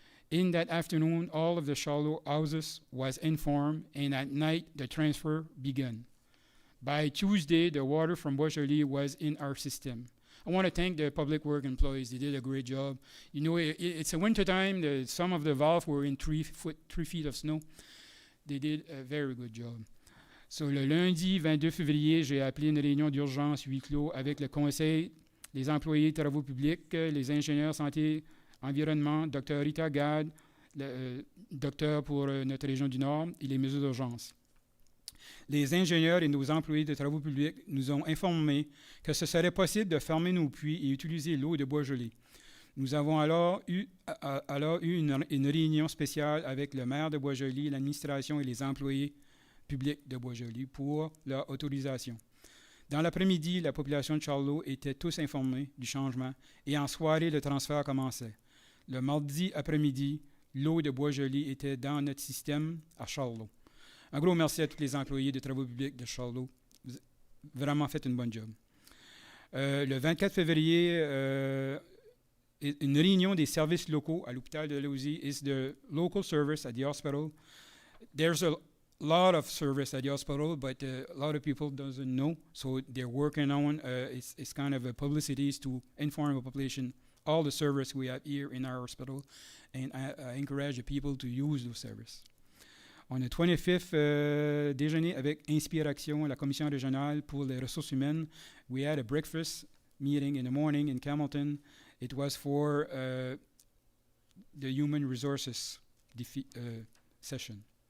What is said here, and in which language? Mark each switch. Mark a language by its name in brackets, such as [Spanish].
[English] In that afternoon, all of the Charlot houses was informed, and at night, the transfer began. By Tuesday, the water from Bois Joli was in our system. I want to thank the public work employees. They did a great job. You know, it's a winter time. Some of the valves were in 3 feet of snow. They did a very good job. [French] So, le lundi 22 février, j'ai appelé une réunion d'urgence huis clos avec le conseil, les employés de travaux publics, les ingénieurs santé, environnement, Dr. Rita Gad, le docteur pour notre région du Nord et les mesures d'urgence. Les ingénieurs et nos employés de travaux publics nous ont informés que ce serait possible de fermer nos puits et utiliser l'eau de Bois Joli. Nous avons alors eu une réunion spéciale avec le maire de Bois Joli, l'administration et les employés publics de Bois Joli pour leur autorisation. Dans l'après-midi, la population de Charlot était tous informés du changement et en soirée, le transfert commençait. Le mardi après-midi, l'eau de Bois Joli était dans notre système à Charlot. Un gros merci à tous les employés de travaux publics de Charlot. Vous avez vraiment fait une bonne job. Le 24 février, une réunion des services locaux à l'hôpital de Lausie [English] is the local service at the hospital. There's a lot of service at the hospital, but a lot of people doesn't know, so they're working on it's kind of a publicity to inform the population all the service we have here in our hospital, and I encourage the people to use those service. On the 25th, [French] déjeuner avec Inspiration, la commission régionale pour les ressources humaines. [English] We had a breakfast meeting in the morning in Camelton. It was for the human resources session.